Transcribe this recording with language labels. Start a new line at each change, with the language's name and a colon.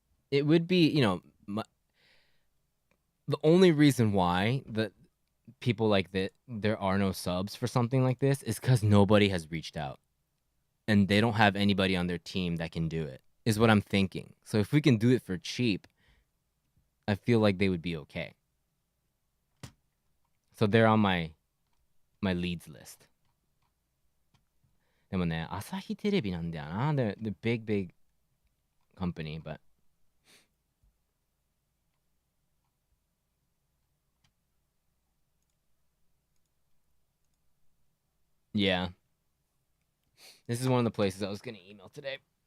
English: It would be, you know, the only reason why that people like that there are no subs for something like this is because nobody has reached out, and they don't have anybody on their team that can do it. Is what I'm thinking. So if we can do it for cheap, I feel like they would be okay. So they're on my leads list.
Japanese: でもね、朝日テレビなんだよな。
English: They're the big company, but yeah. This is one of the places I was gonna email today.